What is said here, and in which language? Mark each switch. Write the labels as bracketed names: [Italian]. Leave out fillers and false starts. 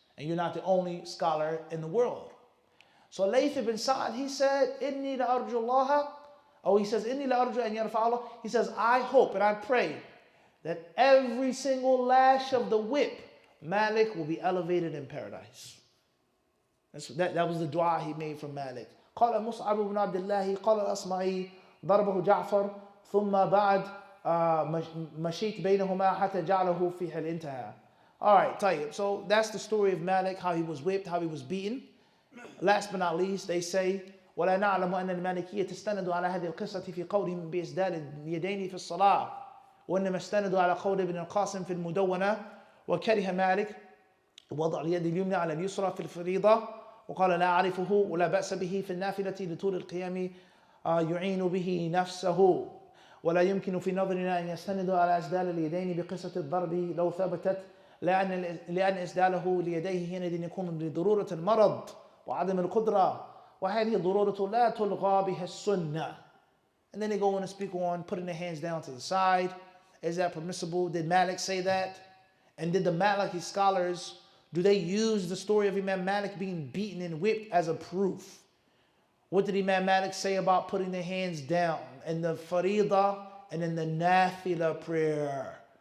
[English] And you're not the only scholar in the world. So Layth ibn Sa'd, he said, [Arabic] Inni la arju Allah. [English] Oh, he says, [Arabic] Inni la arju an yarfa Allah. [English] He says, I hope and I pray that every single lash of the whip, Malik will be elevated in paradise. That was the dua he made from Malik. [Arabic] قال مصعب بن عبد الله قال الأصمعي ضربه جعفر ثم بعد مشيت بينهما حتى جعله في حل انتهى. [English] All right, طيب. So that's the story of Malik, how he was whipped, how he was beaten. Last but not least, they say [Arabic] ولا نعلم أن المالكية تستند على هذه القصة في قولهم بإسدال اليدين في الصلاة وإنما استندوا على قول ابن القاسم في المدونة وكره مالك وضع اليد اليمنى على اليسرى في الفريضة وقال لا أعرفه ولا بأس به في النافلة لطول القيام يعين به نفسه ولا يمكن في نظرنا أن يستندوا على إسدال اليدين بقصة الضرب لو ثبتت لأن إسداله ليديه حينئذ يكون لضرورة المرض وعدم القدرة وهذه الضرورة لا تلغى بها السنة. [English] And then they go on and speak on putting their hands down to the side. Is that permissible? Did Malik say that? And did the Maliki scholars, do they use the story of Imam Malik being beaten and whipped as a proof? What did Imam Malik say about putting their hands down in the Faridah and in the Nafila prayer?